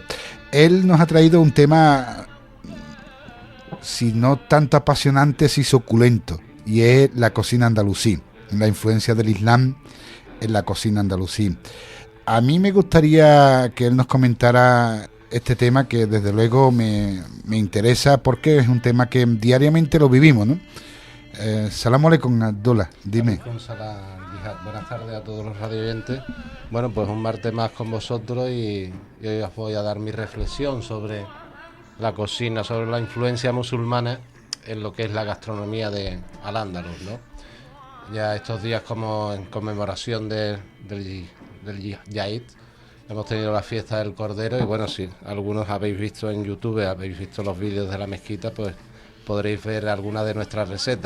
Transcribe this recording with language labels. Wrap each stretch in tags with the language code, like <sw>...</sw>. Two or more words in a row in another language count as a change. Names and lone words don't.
<es>Él nos ha traído un tema, si no tanto apasionante, sí suculento, y es la cocina andalusí, la influencia del Islam en la cocina andalusí. A mí me gustaría que él nos comentara este tema, que desde luego me interesa, porque es un tema que diariamente lo vivimos, ¿no?</es> <ar>سلام عليكم, Abdullah,</ar> <es>dime. Buenas tardes a todos los radioyentes. Bueno, pues un martes más con vosotros y hoy os voy a dar mi reflexión sobre la cocina, sobre la influencia musulmana en lo que es la gastronomía de Al-Ándalus, ¿no? Ya estos días, como en conmemoración del Yaid, hemos tenido la fiesta del Cordero y bueno, si algunos habéis visto en YouTube, habéis visto los vídeos de la mezquita, pues podréis ver algunas de nuestras recetas.</es>